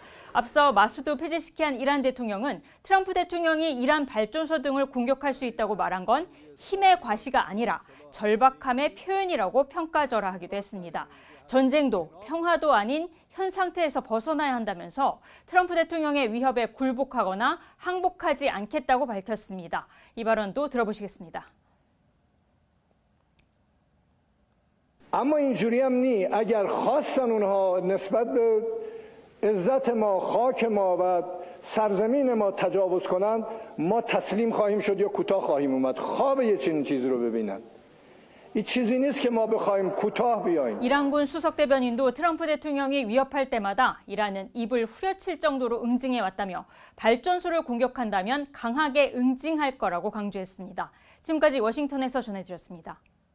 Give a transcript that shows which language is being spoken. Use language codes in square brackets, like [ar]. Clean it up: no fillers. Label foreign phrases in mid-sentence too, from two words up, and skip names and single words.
[ko] 앞서 마수드 페제시키안 이란 대통령은 트럼프 대통령이 이란 발전소 등을 공격할 수 있다고 말한 건 힘의 과시가 아니라 절박함의 표현이라고 평가절하하기도 했습니다. 전쟁도 평화도 아닌 현 상태에서 벗어나야 한다면서 트럼프 대통령의 위협에 굴복하거나 항복하지 않겠다고 밝혔습니다. 이 발언도 들어보시겠습니다. [fa] اما اینجوری هم نی اگر خواستن اونها نسبت به عزت ما خاک ما و سرزمین ما تجاوز کنند ما تسلیم خواهیم شد یا کوتاه خواهیم اومد خواب یه چنین چیزی رو ببینن 이 چیزی نیست که ما بخوایم کوتاه بیاییم. [ko] 이란군 수석 대변인도 트럼프 대통령이 위협할 때마다 이란은 입을 후려칠 정도로 응징해 왔다며 발전소를 공격한다면 강하게 응징할 거라고 강조했습니다. 지금까지 워싱턴에서 전해드렸습니다.